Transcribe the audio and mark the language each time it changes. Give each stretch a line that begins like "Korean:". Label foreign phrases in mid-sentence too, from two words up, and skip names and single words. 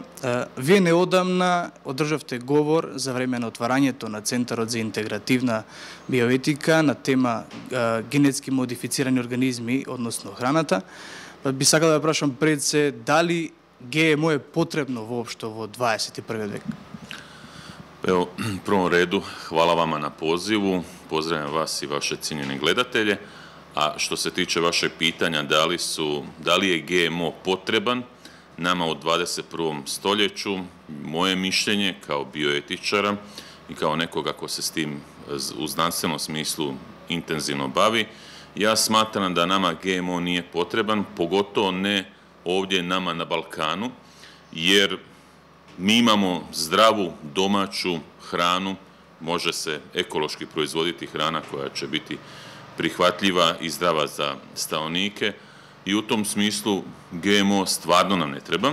Macedonian: Вие неодамна одржавте говор за време на отварањето на Центарот за интегративна биоетика на тема генетски модифицирани организми, односно храната. Би сакал да прашам пред се дали ГМО е потребно воопшто во 21. век?
Croatian: Evo, u prvom redu, hvala vama na pozivu, pozdravljam vas i vaše cijenjene gledatelje, a što se tiče vašeg pitanja da li je GMO potreban nama u 21. stoljeću, moje mišljenje kao bioetičara i kao nekoga ko se s tim u znanstvenom smislu intenzivno bavi, ja smatram da nama GMO nije potreban, pogotovo ne ovdje nama na Balkanu, jer mi imamo zdravu domaću hranu, može se ekološki proizvoditi hrana koja će biti prihvatljiva i zdrava za stanovnike i u tom smislu GMO stvarno nam ne treba.